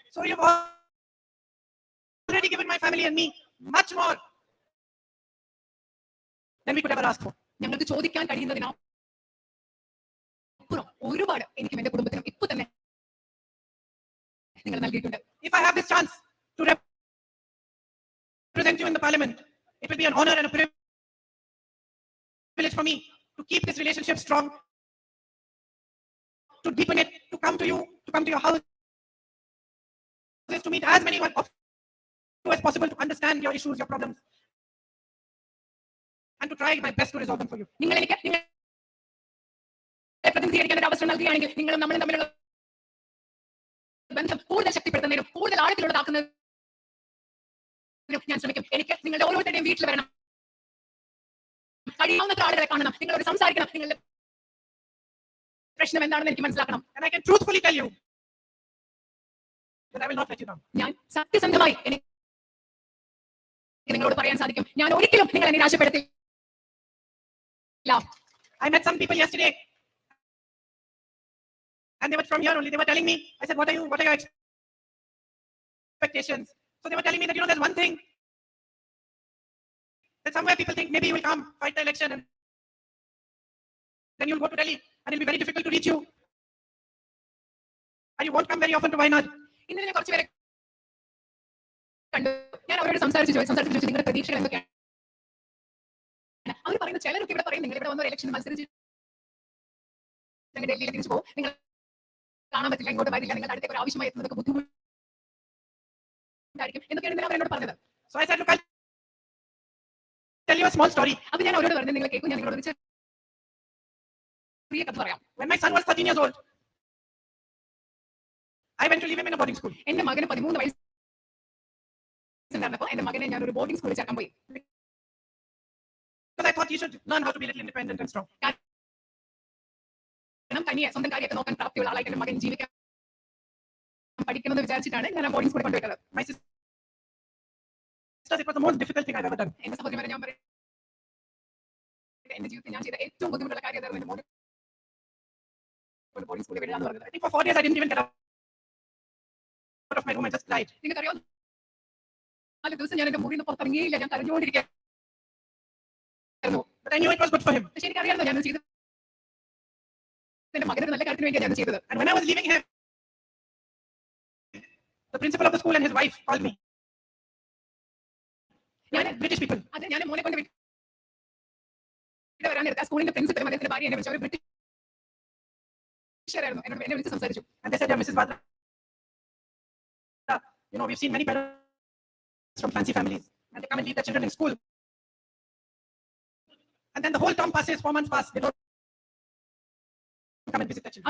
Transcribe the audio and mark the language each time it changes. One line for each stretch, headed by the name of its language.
English: So you've already given my family and me much more than we could ever ask for.
Malayalam: ഞങ്ങൾക്ക് ചോദിക്കാൻ കഴിയുന്നതിനപ്പുറം ഒരുപാട് എനിക്കും എന്റെ കുടുംബത്തിനും ഇപ്പൊ തന്നെ നിങ്ങൾ നൽകിയിട്ടുണ്ട്.
English: If I have this chance to represent you in the parliament, it will be an honor and a privilege for me to keep this relationship strong, to deepen it, to come to you, to come to your house, to meet as many of you as possible, to understand your issues, your problems, and to try my best to resolve them for you.
Malayalam: നിങ്ങൾ എനിക്ക് പ്രതിനിധീകരിക്കാൻ ഒരു അവസരം നൽകുകയാണെങ്കിൽ നിങ്ങളും നമ്മളും തമ്മിലുള്ള ബന്ധം കൂടുതൽ ശക്തിപ്പെടുത്തുന്നതിനും കൂടുതൽ ആഴത്തിലുള്ളതാക്കുന്നതിനും ഞാൻ ശ്രമിക്കും. എനിക്ക് നിങ്ങളുടെ ഓരോരുത്തരുടെയും വീട്ടിൽ വരണം, കഴിയാവുന്നത്ര ആളുകളെ കാണണം, നിങ്ങളോട് സംസാരിക്കണം, നിങ്ങളുടെ പ്രശ്നം എന്താണെന്ന് എനിക്ക് മനസ്സിലാക്കണം.
English: And I can truthfully tell you that I will not let you down.
Malayalam: ഞാൻ സത്യസന്ധമായി എനിക്ക് നിങ്ങളോട് പറയാൻ സാധിക്കും, ഞാൻ ഒരിക്കലും നിങ്ങളെ നിരാശപ്പെടുത്തില്ല.
English: I met some people yesterday and they were from here only. They were telling me, I said, what are your expectations? So they were telling me that, there's one thing that somewhere people think maybe you will come, fight the election, and then you'll go to Delhi and it'll be very difficult to reach you. And you won't come very often to Wayanad.
Malayalam: ഇന്നലെ ഞാൻ കുറച്ച് പേരെ കണ്ടു. ഞാൻ അവരോട് സംസാരിച്ചു നിങ്ങളുടെ പ്രതീക്ഷകൾ എന്തൊക്കെയാണ്? അവർ പറയുന്ന ചിലരൊക്കെ ഇവിടെ പറയും, നിങ്ങൾ ഇവിടെ വന്ന ഇലക്ഷൻ മത്സരിച്ച് ഡൽഹിയിൽ തിരിച്ചു പോകും, നിങ്ങൾ കാണാൻ പറ്റില്ല, ഇങ്ങോട്ട് വരില്ല, നിങ്ങളുടെ അടുത്തേക്ക് ഒരു ആവശ്യമായി എത്തുന്നതൊക്കെ ബുദ്ധിമുട്ടായിരിക്കും എന്നൊക്കെയാണ് അവരോട് പറഞ്ഞത്.
English: So I said, look, I'll tell you a small story.
Malayalam: അത് ഞാൻ അവരോട് പറഞ്ഞു, നിങ്ങൾ കേൾക്കും, ഞാൻ നിങ്ങളോട് ഒരു ചെറിയ കഥ പറയാം.
English: When my son was 13 years old, I went to leave him in a boarding school.
Malayalam: എന്റെ മകന് 13 വയസ്സുണ്ടായിരുന്നപ്പോൾ എന്റെ മകനെ ഞാൻ ഒരു ബോർഡിംഗ് സ്കൂളിൽ ചേർക്കാൻ പോയി.
English: Because I thought he should learn how to be a little independent and strong.
Malayalam: കാരണം തനിയെ സ്വന്തം കാര്യമൊക്കെ നോക്കാൻ പ്രാപ്തിയുള്ള ആളായിട്ട് എന്റെ മകൻ ജീവിക്കാൻ പഠിക്കണമെന്ന് വിചാരിച്ചിട്ടാണ് ഞാൻ ആ ബോർഡിംഗ് സ്കൂളിൽ കൊണ്ടുപോയത്.
English: My sister, it was the most difficult thing I've ever done.
Malayalam: എന്റെ സഹോദരന്മാരെ ഞാൻ പറയും, എന്റെ ജീവിതത്തിൽ ഞാൻ ചെയ്ത ഏറ്റവും ബുദ്ധിമുട്ടുള്ള കാര്യം അതായിരുന്നു എന്റെ ബോർഡിംഗ് സ്കൂളിൽ വിടാന്ന് പറഞ്ഞത്.
English: I think for 4 years I didn't even get out of my room. I just cried.
Malayalam: നിങ്ങൾക്കറിയോ, 4 ദിവസം ഞാൻ എന്റെ മുറിയിൽ നിന്ന് പുറത്തിറങ്ങിയില്ല, ഞാൻ കരഞ്ഞുകൊണ്ടിരിക്കുന്നു.
English: But I knew it was good for him.
Malayalam: പക്ഷെ എനിക്കറിയാമോ ഞാൻ ചെയ്തത് എന്റെ മകനൊരു നല്ല കാര്യത്തിന് വേണ്ടിയാണ് ഞാൻ ചെയ്തത്.
English: And when I was leaving him, the principal of the school and his wife called me. British people.
Malayalam: അത് ഞാൻ മോനെ കൊണ്ട് വരാൻ നേരത്തെ സ്കൂളിന്റെ പ്രിൻസിപ്പലും അദ്ദേഹത്തിന്റെ ഭാര്യ എന്നെ വിളിച്ചു. അവർ ബ്രിട്ടീഷുകാരായിരുന്നു. എന്നെ വിളിച്ച് സംസാരിച്ചു.
English: And they said, Mrs. Batra, we've seen many better from fancy families, and they come and leave their children in school. And then the whole term passes, 4 months pass, they don't come and visit their children.